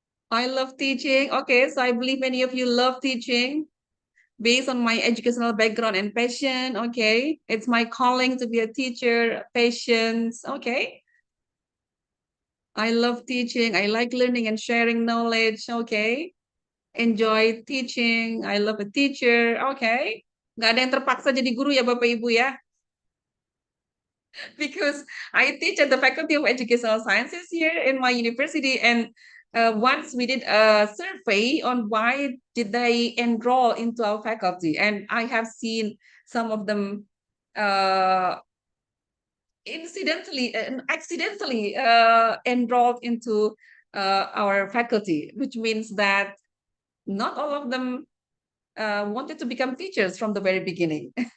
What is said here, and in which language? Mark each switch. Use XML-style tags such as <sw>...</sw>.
<en>I love teaching. Okay, so I believe many of you love teaching. based on my educational background and passion. Okay, it's my calling to be a teacher, patience. Okay, I love teaching. I like learning and sharing knowledge. Okay, enjoy teaching. I love a teacher.</en> <id>Okay, nggak ada yang terpaksa jadi guru ya Bapak Ibu ya.</id> <en>Because I teach at the Faculty of Educational Sciences here in my university, and once we did a survey on why did they enroll into our faculty, and I have seen some of them accidentally enrolled into our faculty, which means that not all of them wanted to become teachers from the very beginning.</en>